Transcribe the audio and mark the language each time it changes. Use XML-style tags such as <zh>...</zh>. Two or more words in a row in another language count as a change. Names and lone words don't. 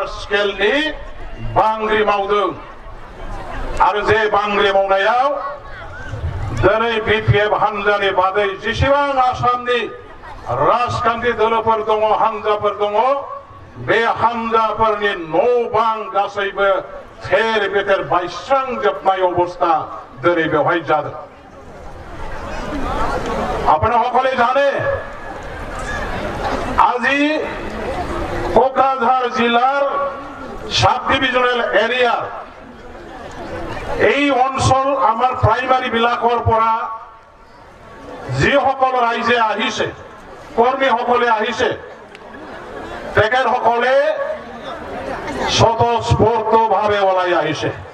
<brx>स्केलनि बांग्रि मावदों आरो जे बांग्रि मावनायाव दिनै बिपिएफ हानजानि बादै जेसेबां आसामनि राजखान्थि दोलोफोर दङ हानजाफोर दङ बे हानजाफोरनि न' बां गासैबो थेर बेथेर बायस्रांजोबनाय अबस्था दिनै बेवहाय जादों।</brx> <as>আপোনালোকে সকলোৱে জানে আজি কোকৰাঝাৰ জিলাৰ সাব ডিভিজনেল এৰিয়াৰ এই অঞ্চল আমাৰ প্ৰাইমাৰী বিলাকৰ পৰা যিসকল ৰাইজে আহিছে কৰ্মীসকলে আহিছে তেখেতসকলে স্বতঃস্ফূৰ্তভাৱে ওলাই আহিছে।</as>